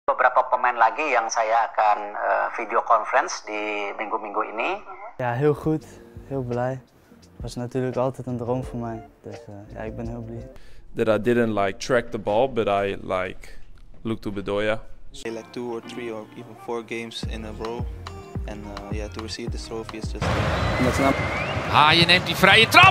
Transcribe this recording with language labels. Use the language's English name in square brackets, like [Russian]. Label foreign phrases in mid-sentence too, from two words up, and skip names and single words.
[Indonesian] Beberapa pemain lagi yang saya akan video conference di minggu-minggu ini. [Dutch] Ja, heel goed. Heel blij. Was natuurlijk altijd een droom voor mij. Dus ja, ik ben heel blij. [English] That I didn't like track the ball, but I like look to Bedoya. Like 2 or 3 or even 4 games in a row. And yeah, to receive this trophy is just... [Dutch] Haaien neemt die vrije trap.